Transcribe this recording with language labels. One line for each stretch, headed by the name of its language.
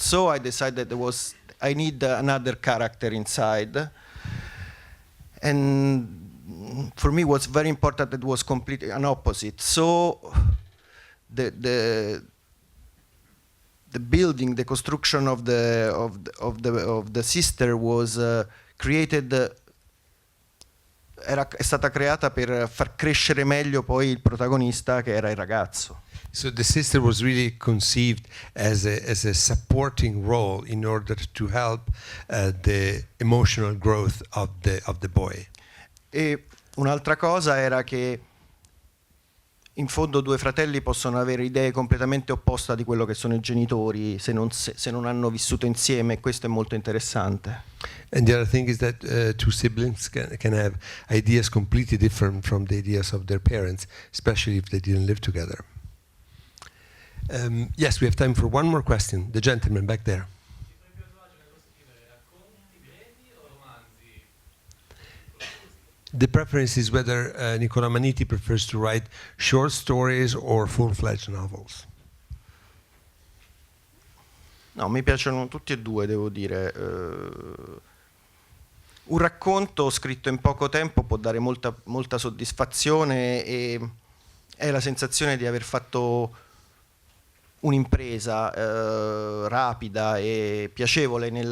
English: So I decided I need another character inside, and for me it was very important that it was completely an opposite. So the building, the construction of the sister was created.
Italian: È stata creata per far crescere meglio poi il protagonista, che era il ragazzo.
English: So the sister was really conceived as a supporting role in order to help the emotional growth of the boy.
Italian: E un'altra cosa era che in fondo due fratelli possono avere idee completamente opposte di quello che sono i genitori se non hanno vissuto insieme, e questo è molto interessante.
English: And the other thing is that two siblings can have ideas completely different from the ideas of their parents, especially if they didn't live together. Yes, we have time for one more question. The gentleman back there. The preference is whether Niccolò Ammaniti prefers to write short stories or full-fledged novels.
Italian: No, mi piacciono tutti e due, devo dire. Un racconto scritto in poco tempo può dare molta soddisfazione, e è la sensazione di aver fatto un'impresa rapida e piacevole.